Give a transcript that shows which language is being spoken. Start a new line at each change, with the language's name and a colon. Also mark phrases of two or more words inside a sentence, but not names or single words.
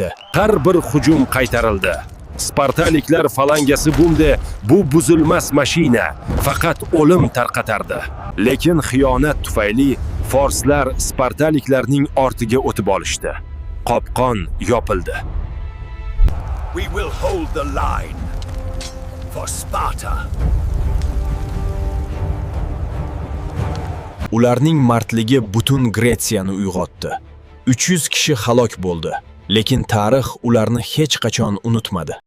Uzbek: Har bir hujum qaytarildi. Spartaliklar falangasi bunda bu buzilmas mashina faqat o'lim tarqatardi. Lekin xiyonat tufayli forslar spartaliklarning ortiga o'tib olishdi. Qopqon yopildi.
English: We will hold the line for Sparta.
Uzbek: Ularning mardligi butun Gretsiyani uyg'otdi. 300 kishi halok bo'ldi, lekin tarix ularni hech qachon unutmadi.